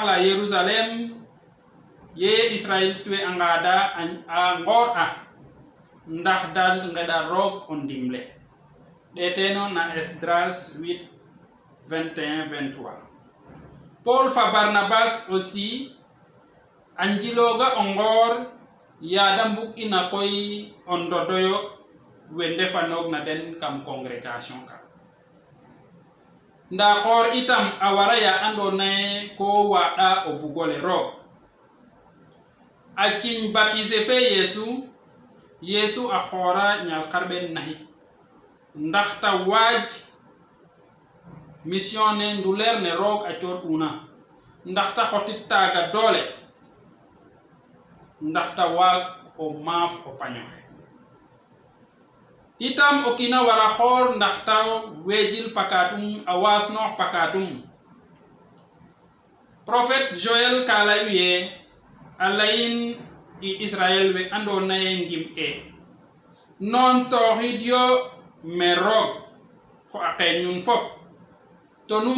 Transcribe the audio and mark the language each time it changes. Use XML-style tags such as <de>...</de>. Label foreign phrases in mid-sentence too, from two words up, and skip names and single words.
<srr>la Yerusalem ye Israel we a ngaada a ngoor a ndax dal ngeɗa roog o ndimle ɗeeteno na Esdras 8 21 23 Paul fa Barnabas aussi a njilooga o ngoor yaada mbug ina koy o ndodoyo we ndefanoog na den kam congrégation ka nda xoor itam a wara ya andoona ye ko waaɗa o bugole roog a ciñ baptiser fe Yesu a xoora ñal xarɓen naxik ndax ta waaj mission ne nduleer ne roog a cooɗ'una ndax ta xotit taaga doole ndax ta waag o maaf o pañoxe itam o kiina wara xoor ndax ta weejil pakatum a waasnoox pakatum prophète Joël ka layu ye a layin i Israel we andoona ye ngim e noon tooxid yo me roog fo a qeeñun fop to nu</srr>